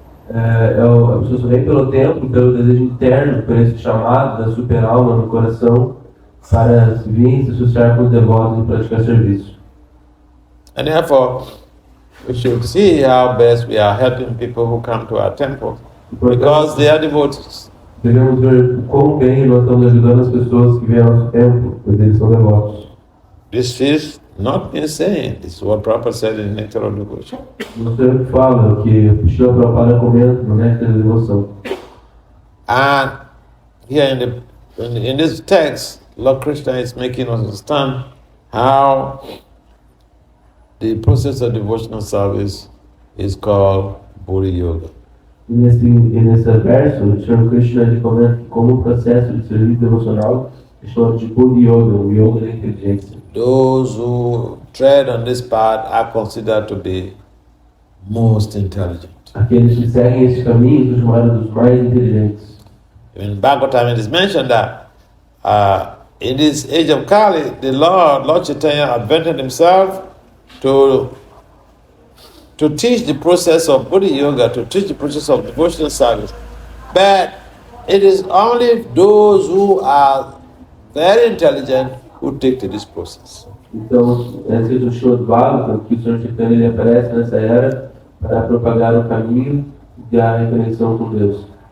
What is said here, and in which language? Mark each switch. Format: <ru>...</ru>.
<pt>A pessoa só vem pelo templo, pelo desejo interno, por esse chamado da super alma no coração, para vir se associar com os devotos e praticar serviço.</pt> <en>And therefore, we should see how best we are helping people who come to our temple, because they are devotees.</en> <pt>Devemos ver quão bem nós estamos ajudando as pessoas que vêm ao nosso templo, pois eles são devotos.</pt> <en>This is not insane. This is what Prabhupada said in Nectar of Devotion.</en> <pt>Você fala que Srila Prabhupada comenta no Néctar da Devoção.</pt> <en>And here in this text, Lord Krishna is making us understand how the process of devotional service is called Buddha Yoga.</en> <pt>Nesse verso, o Sr. Krishna ele comenta que como um processo de serviço devocional é chamado de Buddhi Yoga, o Yoga da inteligência.</pt> <en>Those who tread on this path are considered to be most intelligent.</en> <pt>Aqueles que seguem esse caminho são chamados dos mais inteligentes.</pt> <en>In Bhagavatam it is mentioned that in this age of Kali, the Lord Chaitanya invented himself to teach the process of Buddhi Yoga, to teach the process of devotional service. But it is only those who are very intelligent who take to this process.</en> <pt>Então, é escrito no Srimad Bhagavatam que o Sr. Chaitanya ele aparece nessa era para propagar o caminho da reconexão com Deus.</pt>